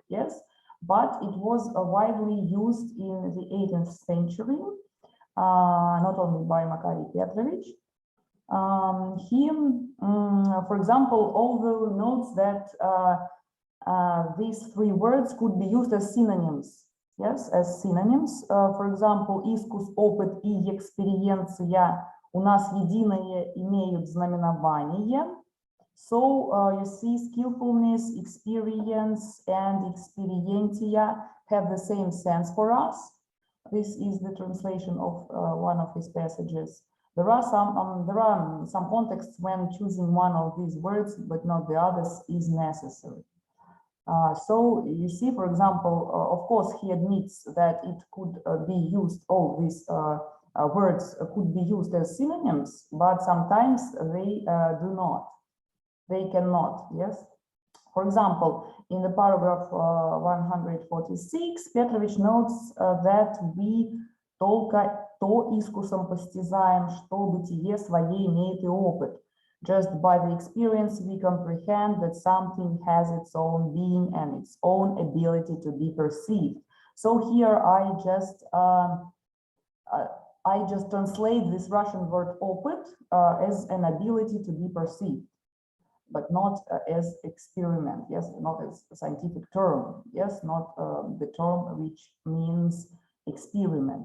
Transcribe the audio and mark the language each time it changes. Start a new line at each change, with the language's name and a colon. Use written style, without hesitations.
English: Yes, but it was widely used in the 18th century, not only by Makariy Pétrovich. For example, although notes that these three words could be used as synonyms, yes, as synonyms.
Russian: For example, искус, опыт и экспериенция у нас единое имеют знаменование.
English: So you see, skillfulness, experience, and experientia have the same sense for us. This is the translation of one of his passages. There are some contexts when choosing one of these words, but not the others, is necessary. So you see, for example, of course, he admits that it could be used, all these words could be used as synonyms, but sometimes they do not. They cannot, yes. For example, in the paragraph 146, Pétrovich notes that we
Russian: только то искусом постизаем, что бытие свое имеет и опыт.
English: Just by the experience we comprehend that something has its own being and its own ability to be perceived. So here I just translate this Russian word опыт as an ability to be perceived, but not as experiment, yes, not as a scientific term, yes, not the term which means experiment.